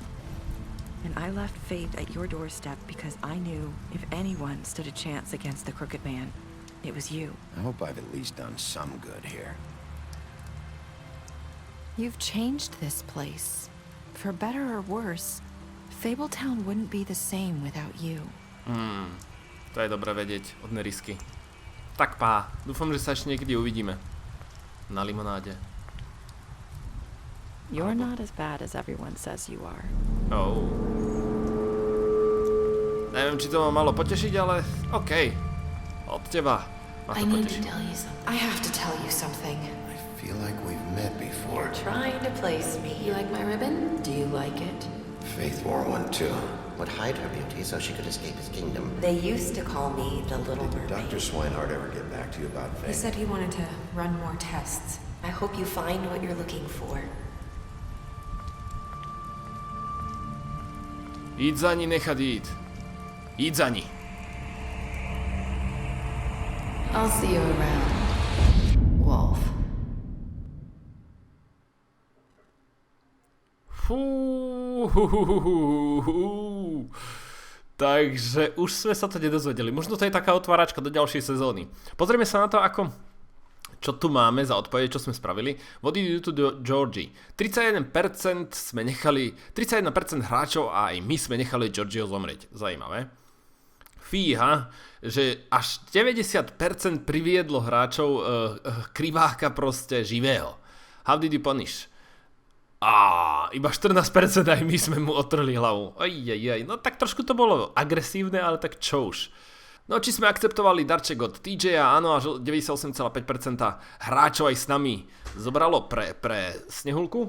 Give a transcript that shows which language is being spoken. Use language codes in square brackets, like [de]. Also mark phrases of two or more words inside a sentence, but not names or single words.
[en] And I left Faith at your doorstep because I knew if anyone stood a chance against the crooked man, it was you. I hope I've at least done some good here. You've changed this place. For better or worse, Fabletown wouldn't be the same without you. [sk] To je dobré vedieť od nerisky. Tak pá, dúfam, že sa ešte niekedy uvidíme. Na limonáde. [en] You're not as bad as everyone says you are. Oh. [sk] Neviem, či to ma malo potešiť, ale okej. Od teba ma to poteší. [en] I have to tell you something. I feel like we've met before. Trying to place me. You like my ribbon? Do you like it? Faith wore one too. Would hide her beauty so she could escape his kingdom. They used to call me the Little Did Mermaid. Dr. Swinehart ever get back to you about He Faith? said he wanted to run more tests. I hope you find what you're looking for. [sk] Íď za ní, nechať íť. Íď za ní. [en] I'll see you around, Wolf. [sk] Takže už sme sa to nedozvedeli. Možno to je taká otváračka do ďalšej sezóny. Pozrieme sa na to, ako čo tu máme za odpovede, čo sme spravili. [en] What did you do to Georgie? [sk] 31% sme nechali, 31% hráčov a aj my sme nechali Georgieho zomrieť. [cs] Zajímavé. [sk] Fíha, že až 90% priviedlo hráčov Kriváka proste živého. [en] How did you punish? [sk] Iba 14% aj my sme mu otrhli hlavu. No tak trošku to bolo agresívne, ale tak čo už. No či sme akceptovali darček od TJ-a, áno, až 98,5% hráčov aj s nami zobralo pre Snehulku.